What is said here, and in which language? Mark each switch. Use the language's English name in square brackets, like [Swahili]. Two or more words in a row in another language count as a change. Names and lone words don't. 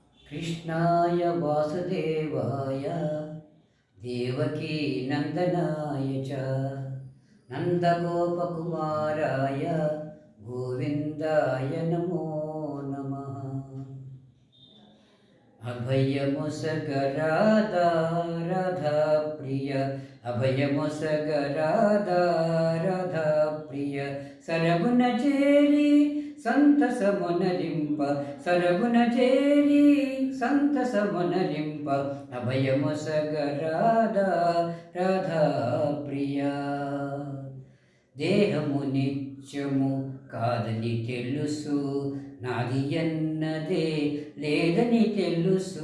[Sanskrit] कृष्णाय वासुदेवाय देवकी नन्दनाय च नन्दगोपकुमाराय गोविन्दाय नमो नमः। [Telugu] అభయముసగరాధా రాధా ప్రియ అభయముసగరాధా రాధా ప్రియ సరగుణ చేరి సంతసమునరింప సరగుణ చేరి సంతసమునరింప అభయముసగరాధా రాధా ప్రియ. దేహము నిత్యము కాదని తెలుసు నాది అన్నదే లేదని తెలుసు.